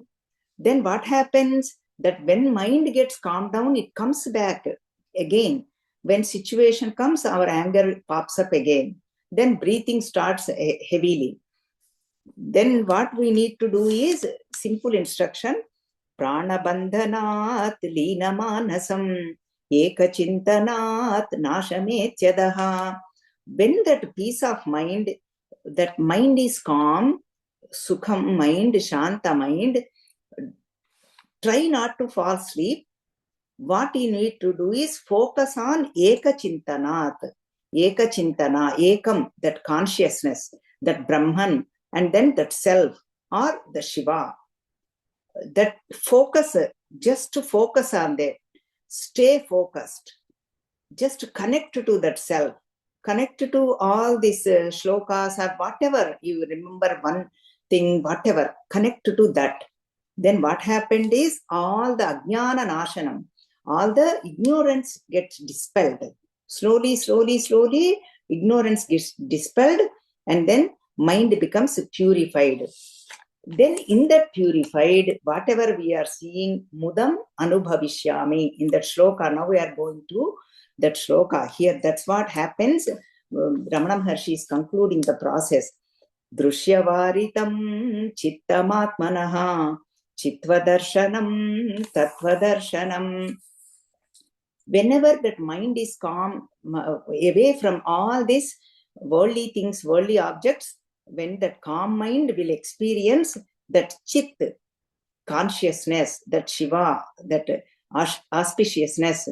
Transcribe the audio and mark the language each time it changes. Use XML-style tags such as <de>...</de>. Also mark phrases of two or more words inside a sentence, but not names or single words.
<en>Then what happens? That when mind gets calmed down, it comes back again. When situation comes, our anger pops up again. Then breathing starts heavily. Then what we need to do is simple instruction.</en> <sa>Pranabandhanat linamanasam ekachintanat nashametyadaha.</sa> <en>When that peace of mind, that mind is calm, sukham mind, shanta mind, try not to fall asleep. What you need to do is focus on ekachintanat.</en> <sa>Ekachintana, ekam,</sa> <en>that consciousness, that Brahman, and then that self, or the Shiva. That focus, just to focus on that. Stay focused. Just connect to that self. Connect to all these shlokas or whatever. You remember one thing, whatever. Connect to that. Then what happened is all the</en> <sa>ajnana nashanam,</sa> <en>all the ignorance gets dispelled. Slowly, slowly, slowly, ignorance gets dispelled, and then mind becomes purified. Then in that purified, whatever we are seeing,</en> <sa>mudam anubhavishyami,</sa> <en>in that shloka, now we are going to that shloka here. That's what happens. Ramana Maharshi is concluding the process.</en> <sa>Drushyavaritam chittamatmanaha chitvadarshanam tattvadarsanam.</sa> <en>Whenever that mind is calm, away from all these worldly things, worldly objects, when that calm mind will experience that chit, consciousness, that Shiva, that auspiciousness.</en>